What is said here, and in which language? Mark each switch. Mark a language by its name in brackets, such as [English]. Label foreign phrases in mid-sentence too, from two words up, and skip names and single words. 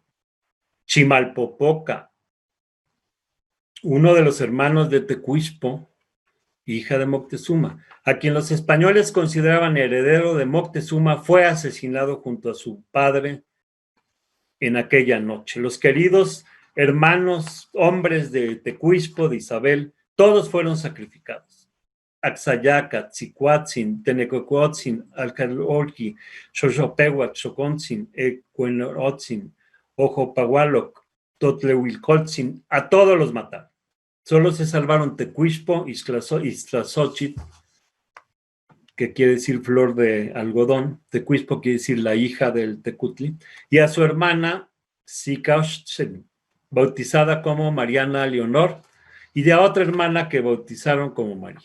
[Spanish] Chimalpopoca, uno de los hermanos de Tecuixpo, hija de Moctezuma, a quien los españoles consideraban heredero de Moctezuma, fue asesinado junto a su padre en aquella noche. Los queridos hermanos, hombres de Tecuixpo, de Isabel, todos fueron sacrificados. Axayaca, Tzicuatzin, Tenecocotzin, Alcalolqui, Xoxopehuac, Xocontzin, Ecuenorotzin, Ojopahualoc, Totlehuilcotzin, a todos los mataron. Solo se salvaron Tecuixpo, Ixtlazóchitl, que quiere decir flor de algodón, Tecuixpo quiere decir la hija del Tecutli, y a su hermana Xicaotzin, bautizada como Mariana Leonor, y de a otra hermana que bautizaron como María.